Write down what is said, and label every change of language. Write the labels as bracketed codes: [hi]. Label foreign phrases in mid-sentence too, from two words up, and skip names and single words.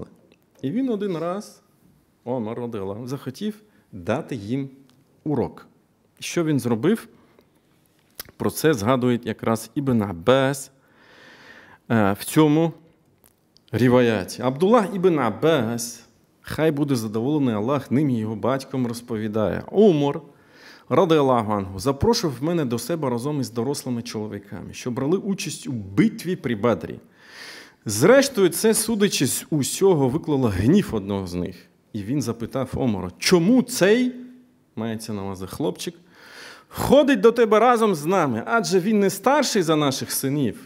[uk] І він один раз, Омар [ar] رضي الله, [uk] захотів дати їм урок. Що він зробив? Про це згадує якраз Ібн Аббас в цьому ріваяті. Абдуллах ібн Аббас, хай буде задоволений Аллах ним і його батьком, розповідає: Умар, [ar] رضي الله عنه, [uk] запрошував мене до себе разом із дорослими чоловіками, що брали участь у битві при Бадрі. Зрештою, це, судячи з усього, виклало гнів одного з них. І він запитав Омара, чому цей, мається на увазі хлопчик, ходить до тебе разом з нами, адже він не старший за наших синів.